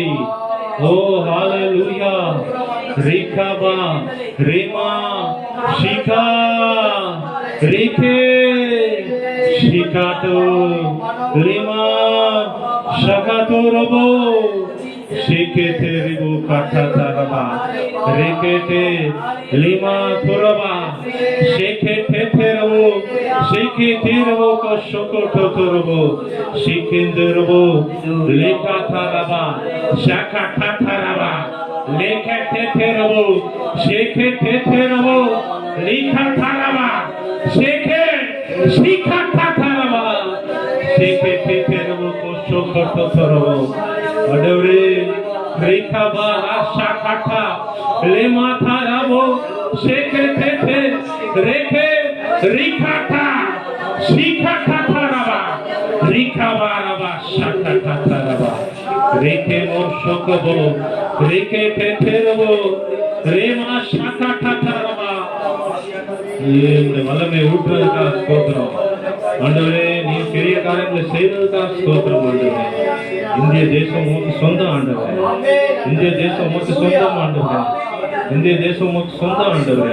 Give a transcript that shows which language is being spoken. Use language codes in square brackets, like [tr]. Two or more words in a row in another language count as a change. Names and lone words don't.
[ta] ஓ ஹalleluya. ரீகாபா ரீமா ஷிகா ரீகே ஷிகாட்டோ லிமா ஷகாட்டோ ரபோ ஷிகேதே ரிபு காட்டாதாரபா ரீகேதே லிமா துரபா ஷிகேதே தெரபோ ஷிகேதே ரபோ கஷோகோட்டோ துரபோ ஷிகேந்தே ரபோ লেখাতারাবা শাখাতারাবা লেখাতে তেরবো শেখে তেরবো লেখাতারাবা শেখে শিখাতারাবা শেখে তেরবো কোশোকটো তরবো আদরে রেখাবা শাখাতা লেমাতারাবো শেখে তে রেখে রিখাতা শিখাতারাবা রিখাবারাবা শাখাতারাবা রেখে মোশকবো রেখে তেরবো ரேமா ஷாகாட்டாராபா. இந்த வல்லமை ஊற்றுவதற்காக ஸ்தோத்திரம் ஆண்டவரே. நீ பெரிய காரியங்களை செய்வதற்காக ஸ்தோத்திரம் ஆண்டவரே. இந்திய தேசம் உமக்கு சொந்தம் ஆண்டவரே. இந்திய தேசம் உமக்கு சொந்தம் ஆண்டவரே. இந்திய தேசம் உமக்கு சொந்தம் ஆண்டவரே.